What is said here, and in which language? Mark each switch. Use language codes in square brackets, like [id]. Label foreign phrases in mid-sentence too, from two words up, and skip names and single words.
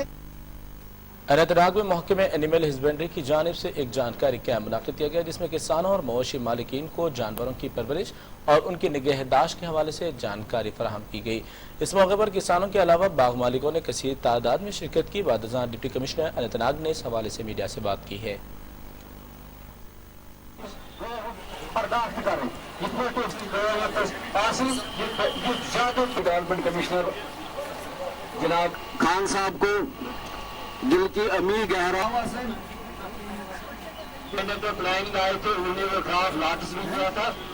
[ur] اننت ناگ میں محکمہ [en] animal husbandry [ur] کی جانب سے ایک جانکاری کیمپ منعقد کیا گیا جس میں کسانوں اور مویشی مالکین کو جانوروں کی پرورش اور ان کی نگہداشت کے حوالے سے جانکاری فراہم کی گئی. اس موقع پر کسانوں کے علاوہ باغ مالکوں نے کثیر تعداد میں شرکت کی. بعد ازاں [en] deputy commissioner [ur] اننت ناگ نے اس حوالے سے میڈیا سے بات کی ہے. [en] development commissioner [ur] جناب خان صاحب کو دل کی امید گہرا پلاننگ آئے تھے, انہوں نے وہ خلاف نوٹس بھی دیا تھا.